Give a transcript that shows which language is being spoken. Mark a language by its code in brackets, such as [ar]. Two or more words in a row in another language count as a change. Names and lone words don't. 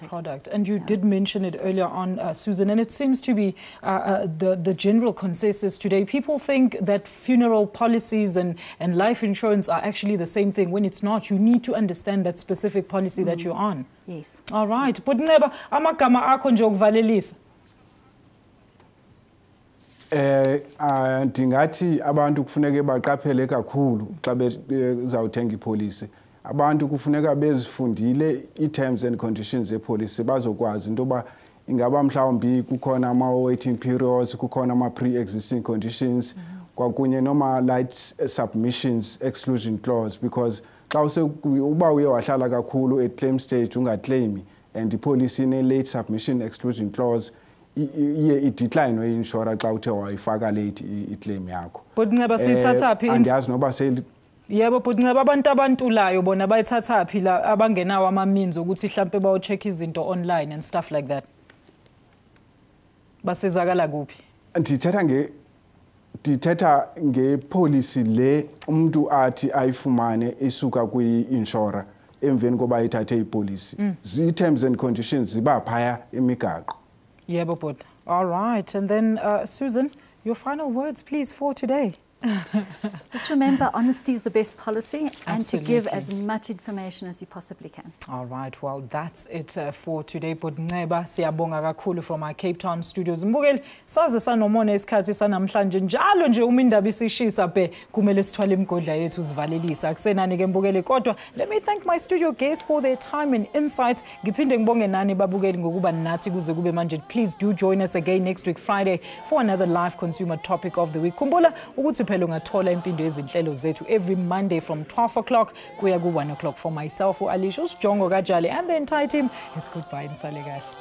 [en] The product. And you did mention it earlier on, Susan, and it seems to be the general consensus today. People think that funeral policies and life insurance are actually the same thing when it's not. You need to understand that specific policy that you're on. Yes. All right. [xh] But Nceba, amagama akho nje okuvalelisa. Ndingathi abantu kufuneka baqaphele kakhulu xa bezawuthenga ipolicy. Abantu kufuneka bezifundile i- [en] terms and conditions [xh] zepolicy bazokwazi into yoba ingaba mhlawumbi kukhona ama- [en] waiting periods, [xh] kukhona ama- [en] pre-existing conditions, [xh] kwakunye noma- [en] light submissions exclusion clause, [xh] because xa uba uye wahlala kakhulu [en] at claim stage [xh] ungaclaimi and ipolicy ine- [en] late submission exclusion clause [xh] iye idecline we-insurer xa uthe wayifaka late i-claim yakho. But Nceba siyithatha phi? Andiyazi noba Yebo, but ngaba abantu abantulayo bona bayithatha phi la abangenawo ama-means ukuthi mhlambe bawo-check izinto online [en] and stuff like that. [xh] Basizakala kuphi? Ndithetha ngepolicy le umuntu athi ayifumane isuka kwi-insurer emveni koba ithathe ipolicy. Zi-terms and conditions ziba phaya imigaqo. Yebo, [en] but all right. And then Susan, your final words please for today. Just remember, honesty is the best policy, and Absolutely. to give as much information as you possibly can. All right, well, that's it for today. But Nceba, [xh] siyabonga kakhulu [en] from our Cape Town studios. [zu] Mbukeli, saze sanomona isikhathi sanamhlanje njalo nje uma indaba isishisa be kumele sithwale imgodla yethu sivalelisa. Akusenani ke mbukeli kodwa. [en] Let me thank my studio guests for their time and insights. [zu] Ngiphinde ngibonge nani babukeli ngokuba nathi kuze kube manje. [en] Please do join us again next week Friday for another live consumer topic of the week. [zu] Khumbula ukuthi phela ungathola impindo yezinhlelo zethu [en] every Monday from 12 o'clock [zu] kuya ku 1 o'clock. [en] For myself, Alicia Jongo Kajali and the entire team, it's goodbye and [zu] sale kahle.